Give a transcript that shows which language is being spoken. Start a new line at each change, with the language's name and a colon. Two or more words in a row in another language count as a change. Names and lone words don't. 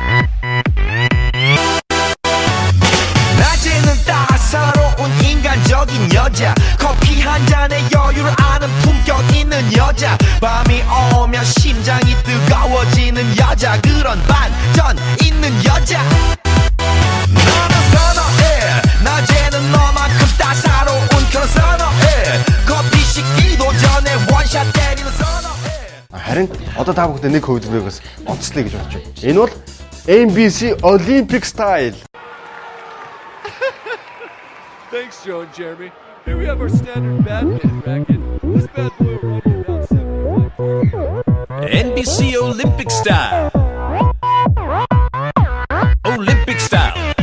Korean: 낮에는 따사로운 인간적인 여자 커피 한 잔에 여유를 아는 품격 있는 여자 밤이 오면 심장이 뜨거워지는 여자 그런 반전 있는 여자 너는 선호해 낮에는 너만큼 따사로운 그런 선호해 커피 식기도 전에 원샷 때리는 선호해
Mongolian: Харин одоо та бүхэнд нэг хувилбарыг онцлоё гэж бодож байна. Энэ бол NBC Olympic Style.
English: Thanks, Joe and Jeremy. Here we have our standard badminton racket. This bad boy will run you around 75. NBC Olympic Style. Olympic Style.